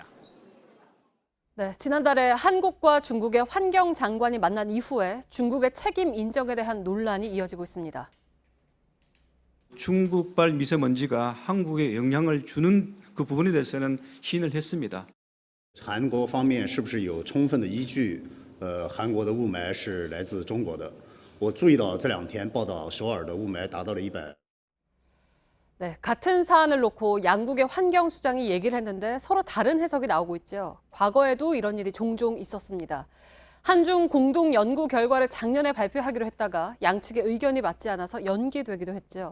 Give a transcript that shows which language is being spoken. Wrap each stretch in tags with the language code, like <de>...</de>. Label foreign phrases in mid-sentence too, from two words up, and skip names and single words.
<ko>네, 지난달에 한국과 중국의 환경 장관이 만난 이후에 중국의 책임 인정에 대한 논란이 이어지고 있습니다. 중국발 미세먼지가 한국에 영향을 주는 그 부분에 대해서는 시인을 했습니다.</ko> <zh>韩国方面是不是有充分的依据？韩国的雾霾是来自中国的。我注意到这2天报道首尔的雾霾达到了100。</zh> <ko>네, 같은 사안을 놓고 양국의 환경수장이 얘기를 했는데 서로 다른 해석이 나오고 있죠. 과거에도 이런 일이 종종 있었습니다. 한중 공동 연구 결과를 작년에 발표하기로 했다가 양측의 의견이 맞지 않아서 연기되기도 했죠.</ko>